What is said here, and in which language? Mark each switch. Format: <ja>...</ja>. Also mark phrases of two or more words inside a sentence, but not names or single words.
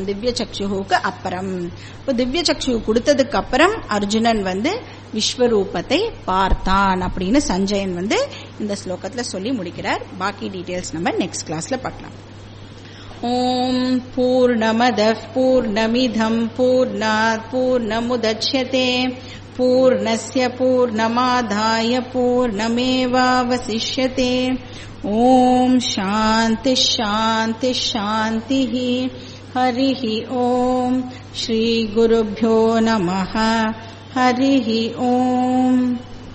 <ta>திவ்ய சக்ஷுக்கு அப்புறம். இப்போ திவ்ய சக்ஷு கொடுத்ததுக்கு அப்புறம் அர்ஜுனன் வந்து விஸ்வரூபத்தை பார்த்தான் அப்படின்னு சஞ்சயன் வந்து இந்த ஸ்லோகத்துல சொல்லி முடிக்கிறார். பாக்கி டீடைல்ஸ் நம்ம</ta> <en>next classல</en> <ta>பார்க்கலாம்.</ta> <sa>ॐ पूर्णमदः पूर्णमिदम् पूर्णात् पूर्णमुदच्यते पूर्णस्य पूर्णमादाय पूर्णमेवावशिष्यते. ॐ शान्ति शान्ति शान्ति. हरिः ॐ। श्री गुरुभ्यो नमः. हरिः ॐ.</sa>